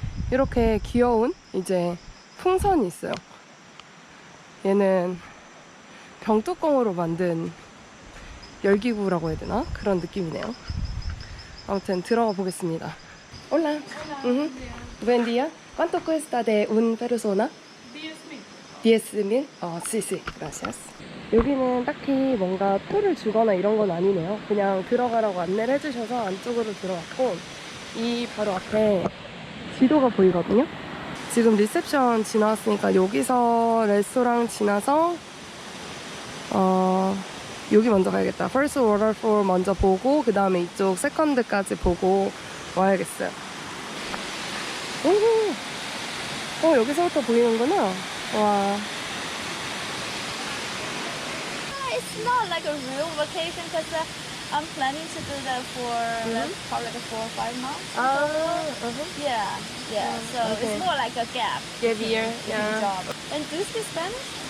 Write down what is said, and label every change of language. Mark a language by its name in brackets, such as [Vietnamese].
[Korean] 이렇게 귀여운 이제 풍선이 있어요. 얘는 병뚜껑으로 만든 열기구라고 해야 되나? 그런 느낌이네요. 아무튼 들어가 보겠습니다. [Spanish] Hola. Buen día. ¿Cuánto cuesta de un persona? 10,000. Sí, sí. Gracias. [Korean] 여기는 딱히 뭔가 툴을 주거나 이런 건 아니네요. 그냥 들어가라고 안내를 해주셔서 안쪽으로 들어갔고, 이 바로 앞에 지도가 보이거든요. 지금 리셉션 지나왔으니까 여기서 레스토랑 지나서 여기 먼저 가야겠다. First Waterfall 먼저 보고 그 다음에 이쪽 세컨드까지 보고 와야겠어요. 여기서부터 보이는구나. 와. [English] It's not like a real vacation because I'm planning to do that for probably like 4 or 5 months. Yeah. So Okay. it's more like a gap Gap year. in the Yeah. job. And do you speak Spanish?